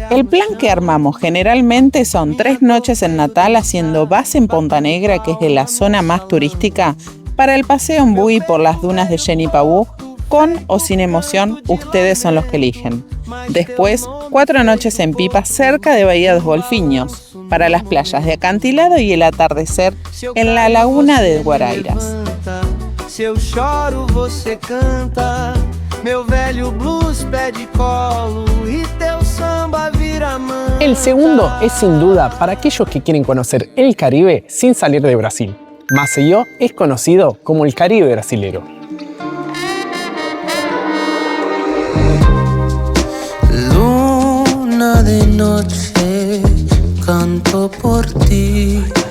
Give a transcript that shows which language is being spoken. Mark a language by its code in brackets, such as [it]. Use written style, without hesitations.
[es] El plan que armamos generalmente son 3 noches en Natal haciendo base en Ponta Negra, que es de la zona más turística, para el paseo en buggy por las dunas de Genipabu. Con o sin emoción, ustedes son los que eligen. Después, 4 noches en Pipa cerca de Bahía Dos Golfinhos, para las playas de acantilado y el atardecer en la laguna de Guarairas. [pt] Se eu choro, você canta. Meu velho blues pede colo e teu samba vira manta. [es] El segundo es sin duda para aquellos que quieren conocer el Caribe sin salir de Brasil. Maceió es conocido como el Caribe brasilero. Luna de noche, canto por ti.